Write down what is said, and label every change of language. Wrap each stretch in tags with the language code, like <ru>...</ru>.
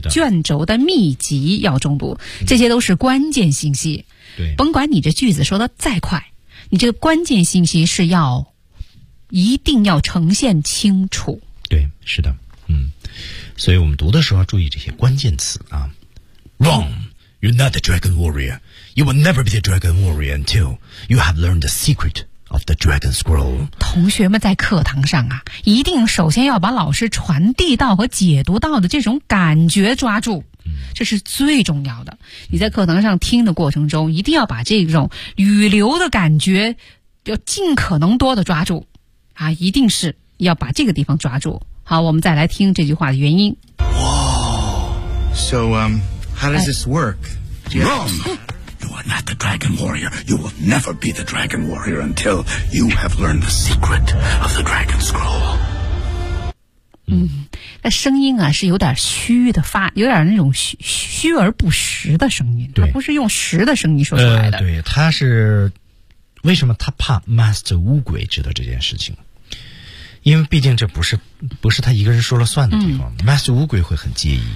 <zh>卷轴的秘籍要中毒，这些都是关键信息。对。甭管你这句子说的再快，你这个关键信息是要。一定要呈现清楚。对，是的，嗯，所以我们读的时候要注意这些关键词啊。</zh> <en>Wrong, you're not the dragon warrior. You will never be the dragon warrior until you have learned the secret of the dragon scroll.</en> <zh>同学们在课堂上啊，一定首先要把老师传递到和解读到的这种感觉抓住，嗯，这是最重要的。你在课堂上听的过程中，一定要把这种语流的感觉要尽可能多的抓住。啊，一定是要把这个地方抓住。好，我们再来听这句话的原因。</zh> <en>So, how does this work? Wrong! You are not the dragon warrior. You will never be the dragon warrior until you have learned the secret of the dragon scroll.</en> <zh>嗯，那声音啊是有点虚的发，有点那种 虚而不实的声音。对，它不是用实的声音说出来的。对，他是。为什么他怕 Master 乌鬼知道这件事情？因为毕竟这不是他一个人说了算的地方、嗯、，Master 乌鬼会很介意。</zh>